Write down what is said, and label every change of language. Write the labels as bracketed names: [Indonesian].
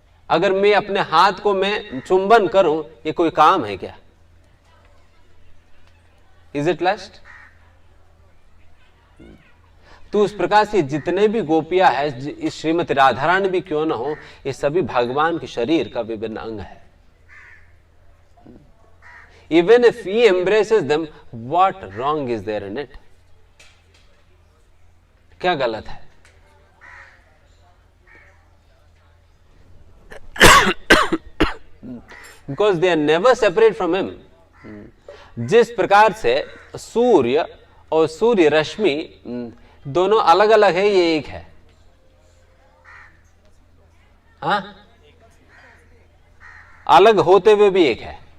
[Hindi] अगर मैं अपने हाथ को मैं चुंबन करूं, ये कोई काम है क्या? [English] Is it lust? [Hindi] तो उस प्रकार से जितने भी गोपियां है, इस श्रीमती राधारानी भी क्यों ना हो, ये सभी भगवान के शरीर का विभिन्न अंग है। [English] Even if he embraces them, what wrong is there in it? [Hindi] क्या गलत है? [English] Because they are never separate from him. [Hindi] जिस प्रकार से सूर्य और सूर्य रश्मि दोनों अलग अलग है, ये एक है। हाँ, अलग होते हुए भी एक है।